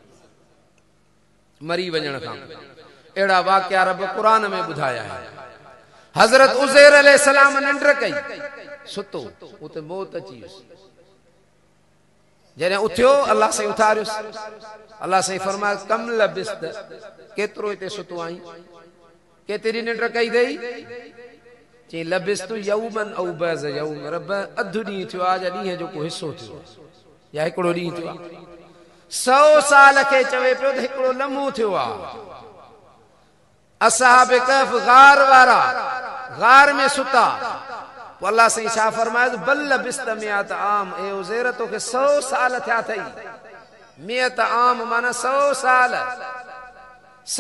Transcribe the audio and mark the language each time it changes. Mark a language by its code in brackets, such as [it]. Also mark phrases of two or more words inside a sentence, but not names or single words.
[sd] मरी वञण खां अहिड़ा वाक़िया रब क़ुरान में ॿुधाया आहिनि हज़रत उज़ैर अलैहिस्सलाम निंड कई सुतो उते मौत अची वियुसि जॾहिं उथियो अल्लाह साईं उथारियुसि अल्लाह साईं फरमायो [ar] كم لبثت [sd] केतिरो हिते सुतो आई केतिरी निंड कई अथई चई [ar] لبثت يوما أو بعض يوم [sd] रब अधु ॾींहुं थियो आहे या ॾींहं जो को हिसो थियो या हिकिड़ो ॾींहुं थियो आहे 100 साल खे चवे पियो त हिकिड़ो लम्हो थियो आहे असहाब कहफ गार वारा गार में सुता पोइ अल्लाह साईं छा फरमायो [ar] بل لبثت مائة عام [sd] ए उज़ैर तोखे 100 साल थिया अथई [ar] مائة عام [sd] माना 100 साल 100